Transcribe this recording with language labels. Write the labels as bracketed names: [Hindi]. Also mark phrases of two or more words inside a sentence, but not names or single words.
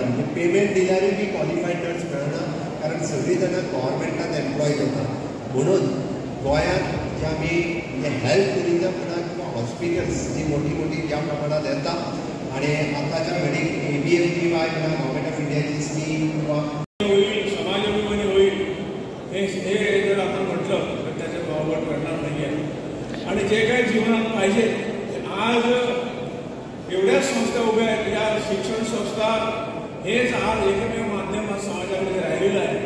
[Konkani] म्हणजे पेमेंट दिल्यारूय [English] B qualified nurse [Konkani] मेळना, कारण सगळीं जाणां गव्हर्मेंटान एम्प्लॉय जातात. म्हणून गोंयांत जे आमी [English] health tourism [Konkani] म्हणा किंवा हॉस्पिटल्स जी मोठी मोठी ज्या प्रमाणात येतात आणि आतांच्या घडीक ABMGY म्हणा [English] government of Indiaची [Konkani] स्कीम किंवा [Marathi] समाजाभिमानी होईल हे जर आपण म्हटलं तर त्याचा वावड करणार नाही आहे. आणि जे काही जीवनात पाहिजे आज एवढ्या संस्था उभ्या आहेत, या शिक्षण संस्था हेच आज एकमेव माध्यम समाजामध्ये राहिलेलं आहे.